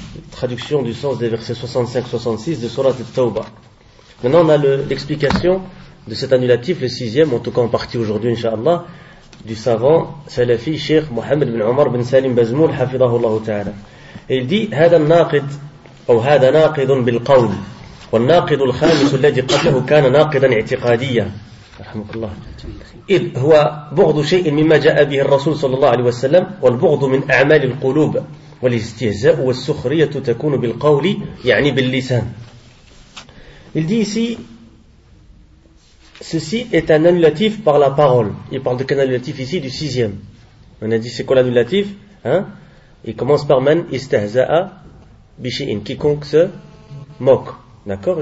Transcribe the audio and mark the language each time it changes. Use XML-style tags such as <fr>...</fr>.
<fr>Traduction du sens des versets 65-66 de Surat al-Tawbah. Maintenant on a l'explication de cet annulatif, le sixième, en tout cas en partie aujourd'hui, Inch'Allah, du savant salafi, Cheikh Mohammed bin Omar bin Salim Bazmoul, Hafidahullah Ta'ala. Et il dit, «</fr> <ar>Hada al-naqid أو هذا ناقض بالقول. والناقض الخامس الذي قبله كان ناقضا اعتقاديا رحمك الله، إذ هو بغض شيء مما جاء به الرسول صلى الله عليه وسلم، والبغض من أعمال القلوب، والاستهزاء والسخرية تكون بالقول يعني باللسان.</ar> <fr>Il dit ici, ceci est un annulatif par la parole. Il parle de quel annulatif ici? Du sixième. On a dit c'est quoi l'annulatif, hein? Il commence par</fr> <ar>man istahza'a bishi'in,</ar> <fr>quiconque se moque. D'accord?</fr>